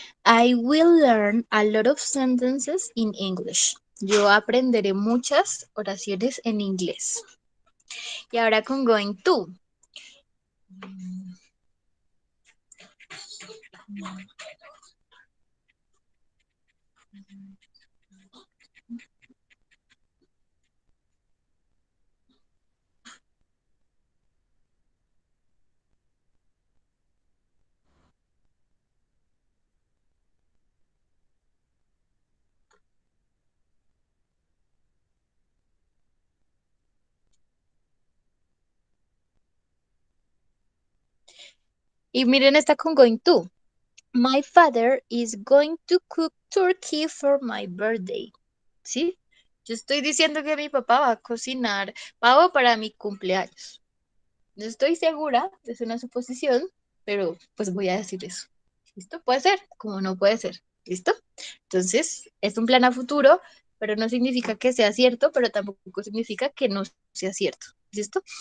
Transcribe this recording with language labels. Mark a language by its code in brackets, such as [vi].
[en] I will learn a lot of sentences in English. [es] Yo aprenderé muchas oraciones en inglés. Y ahora con going to. Y miren esta con going to. [en] My father is going to cook turkey for my birthday. [es] ¿Sí? Yo estoy diciendo que mi papá va a cocinar pavo para mi cumpleaños. No estoy segura, es una suposición, pero pues voy a decir eso. ¿Listo? Puede ser, como no puede ser. ¿Listo? Entonces, es un plan a futuro, pero no significa que sea cierto, pero tampoco significa que no sea cierto. ¿Listo?